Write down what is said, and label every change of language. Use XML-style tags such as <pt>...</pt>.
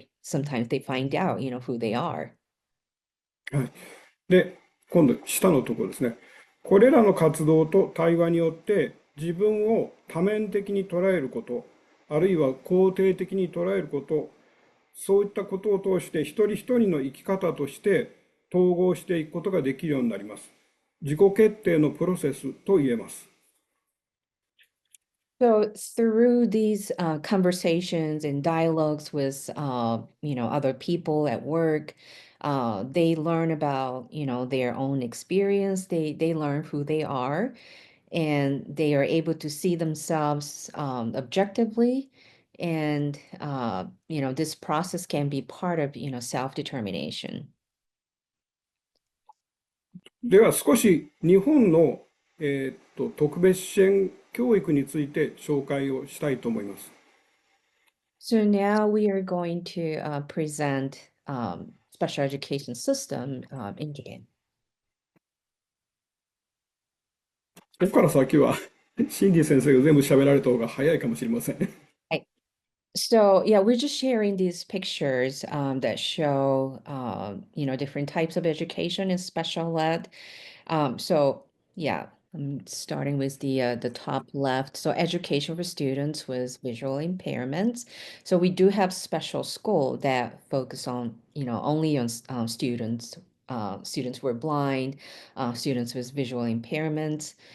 <en>sometimes they find out, who they are.</en> <ja>はい。で、今度、下のところですね。これらの活動と対話によって、自分を多面的に捉えること、あるいは肯定的に捉えること、そういったことを通して、一人一人の生き方として統合していくことができるようになります。自己決定のプロセスと言えます。</ja> <en>So through these conversations and dialogues with other people at work, they learn about their own experience. They learn who they are, and they are able to see themselves objectively. And this process can be part of self-determination.</en> <ja>では少し日本の、特別支援教育について紹介をしたいと思います。</ja> <en>So now we are going to present special education system in Japan.</en> <ja>ここから先は、シンディ先生が全部喋られた方が早いかもしれません。</ja> <en>Right. So yeah, we're just sharing these pictures that show different types of education in special ed. So yeah, I'm starting with the top left. So education for students with visual impairments. So we do have special school that focus on only on students who are blind, students with visual impairments.</en>